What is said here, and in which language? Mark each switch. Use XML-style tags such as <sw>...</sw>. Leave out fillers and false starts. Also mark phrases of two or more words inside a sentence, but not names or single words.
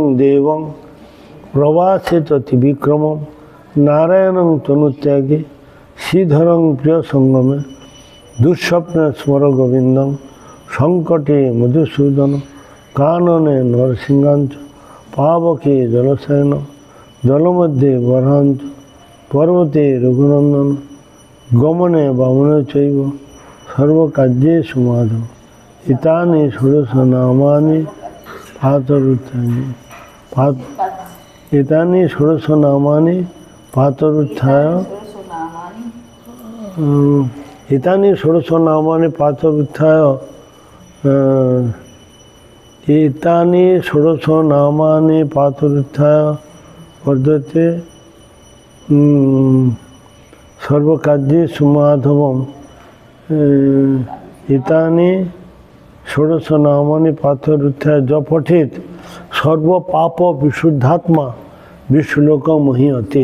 <sa>দেবং, প্রবাসে ত্রিবিক্রমম, নারায়ণং তনুত্যাগে, শ্রীধরং প্রিয় সঙ্গমে, দুঃস্বপ্নে স্মর গোবিন্দং, সংকটে মধুসূদন, কাননে নরসিংহাঞ্চ, পাবকে জলশয়ন, জলমধ্যে বরহাঞ্চ, পর্বতে রঘুনন্দন, গমনে বামনে চৈব, সর্বকার্যে সুমাধব, ইতানি ষোড়শ নামানি পাতরুত্থানি এতানি ষোড়শ নামানি পাতরুত্থায়, এতানি ষোড়শ নামানি পাতরুত্থায়, এতানি ষোড়শ নামানি পাতরুত্থায় পদ্ধতে সর্বকার্যে সুমাধবম, এতানি ষোড়শ নামানি পাথরুত্থায় জপঠেত সর্বপাপ বিশুদ্ধাত্মা বিশ্বলোক মহীয়তে।</sa>